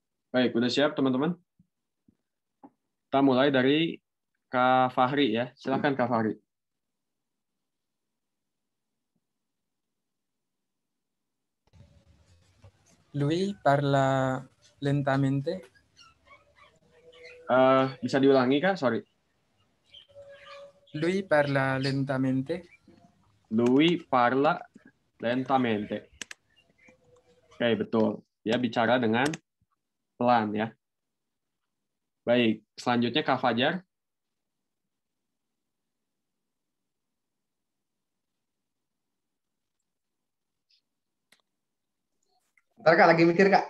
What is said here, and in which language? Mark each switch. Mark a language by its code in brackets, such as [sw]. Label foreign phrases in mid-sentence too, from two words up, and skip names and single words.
[id] Baik, udah siap teman-teman? Kita mulai dari Kak Fahri ya. Silakan Kak Fahri. [it] Lui parla lentamente. [id] Bisa diulangi Kak? Sorry. [it] Lui parla lentamente. Lui parla lentamente. [id] Oke, betul. Dia bicara dengan pelan ya. Baik, selanjutnya Kak Fajar. Ntar Kak lagi mikir Kak.